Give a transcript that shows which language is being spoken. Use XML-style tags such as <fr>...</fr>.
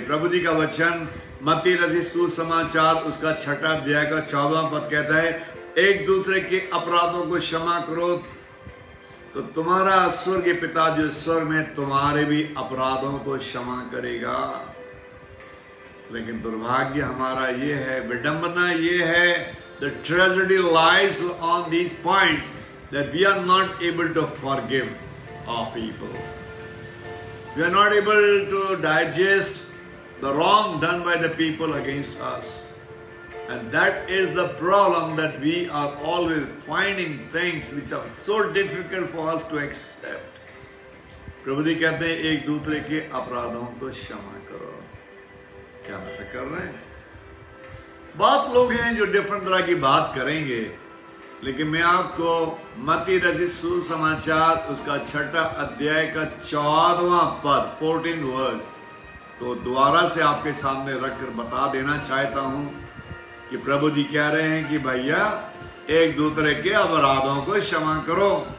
<hi>प्रभु जी का वचन मत्ती रचित सुसमाचार उसका 6 अध्याय का 14वां पद कहता है एक दूसरे के अपराधों को क्षमा करो तो तुम्हारा स्वर्गीय पिता जो स्वर्ग में तुम्हारे भी अपराधों को क्षमा करेगा। लेकिन दुर्भाग्य हमारा ये है,</hi> <en>विडंबना ये है, the tragedy lies on these points that we are not able to forgive our people. We are not able to digest the wrong done by the people against us. And that is the problem, that we are always finding things which are so difficult for us to accept.</en> <hi>प्रभु जी कहते हैं एक दूसरे के अपराधों को क्षमा करो। क्या ऐसा कर रहे हैं? बहुत लोग हैं जो डिफरेंट तरह की बात करेंगे, लेकिन मैं आपको मत्ती रचित सुसमाचार उसका 6 अध्याय का 14वां पद 14 वर्ड तो दोबारा से आपके सामने रखकर बता देना चाहता हूं कि प्रभु जी कह रहे हैं कि भैया एक दूसरे के अपराधों को क्षमा करो,</hi>